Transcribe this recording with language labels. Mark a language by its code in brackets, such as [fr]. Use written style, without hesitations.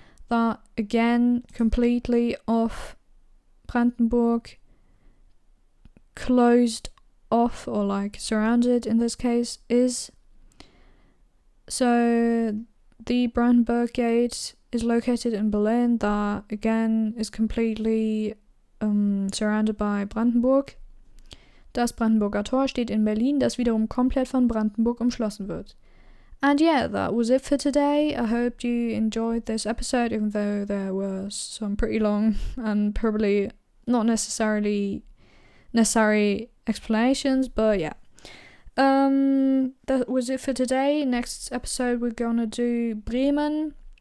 [en] That again, completely off Brandenburg, closed off, or like surrounded in this case, is. So the Brandenburg Gate is located in Berlin. That again is completely surrounded by Brandenburg. [de] Das Brandenburger Tor steht in Berlin, das wiederum komplett von Brandenburg umschlossen wird. [en] And yeah, that was it for today. I hope you enjoyed this episode, even though there were some pretty long and probably not necessarily necessary explanations, but yeah. That was it for today. Next episode we're gonna do Bremen.